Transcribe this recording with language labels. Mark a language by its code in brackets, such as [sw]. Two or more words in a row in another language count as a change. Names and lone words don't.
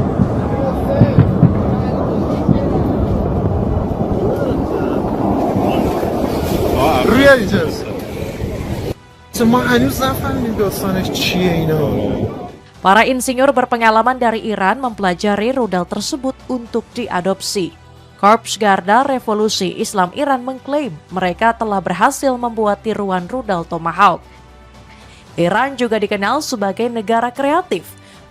[fa] روی اینجاست. ما هنوز نفهمیدیم داستانش چیه اینا. [id] Para insinyur berpengalaman dari Iran mempelajari rudal tersebut untuk diadopsi. Korps Garda Revolusi Islam Iran mengklaim mereka telah berhasil membuat tiruan rudal Tomahawk. Iran juga dikenal sebagai negara kreatif.